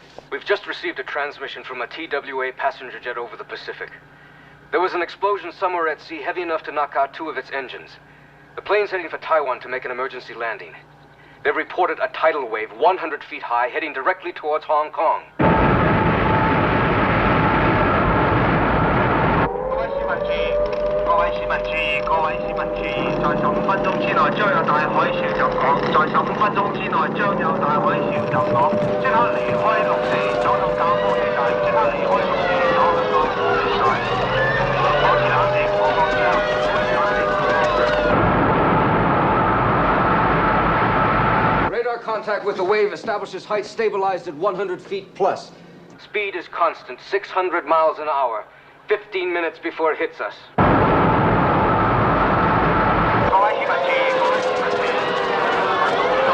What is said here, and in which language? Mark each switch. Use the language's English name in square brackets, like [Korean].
[English] We've just received a transmission from a TWA passenger jet over the Pacific. There was an explosion somewhere at sea heavy enough to knock out 2 of its engines. The plane's heading for Taiwan to make an emergency landing. They've reported a tidal wave 100 feet high heading directly towards Hong Kong. [Cantonese] 各位市民注意，各位市民注意，在15分鐘之內將有大海潮入港，在15分鐘之內將有大海潮入港，即刻離開陸地，走到教科地帶，即刻離開陸地，走到教科地帶。保持冷靜，我講之後，保持冷靜。 [English] Radar contact with the wave establishes height stabilized at 100 feet plus. Speed is constant, 600 miles an hour. 15 minutes before it hits us. [Cantonese] 各位市民注意，各位市民注意。